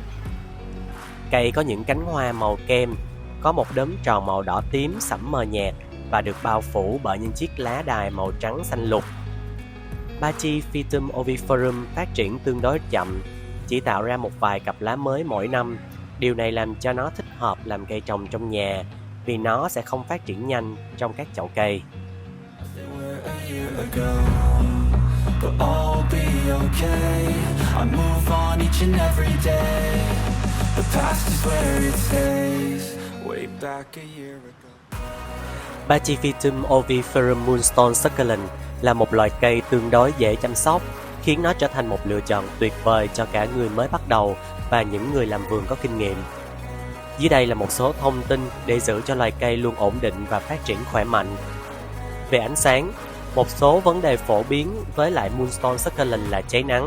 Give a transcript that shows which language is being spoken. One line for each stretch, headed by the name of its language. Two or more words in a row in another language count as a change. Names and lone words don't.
Vietnamese: Cây có những cánh hoa màu kem, có một đốm tròn màu đỏ tím sẫm mờ nhạt và được bao phủ bởi những chiếc lá đài màu trắng xanh lục. Pachyphytum oviferum phát triển tương đối chậm, chỉ tạo ra một vài cặp lá mới mỗi năm. Điều này làm cho nó thích hợp làm cây trồng trong nhà, vì nó sẽ không phát triển nhanh trong các chậu cây. Pachyphytum oviferum moonstone succulent là một loài cây tương đối dễ chăm sóc, khiến nó trở thành một lựa chọn tuyệt vời cho cả người mới bắt đầu và những người làm vườn có kinh nghiệm. Dưới đây là một số thông tin để giữ cho loài cây luôn ổn định và phát triển khỏe mạnh. Về ánh sáng, một số vấn đề phổ biến với lại moonstone succulent là cháy nắng.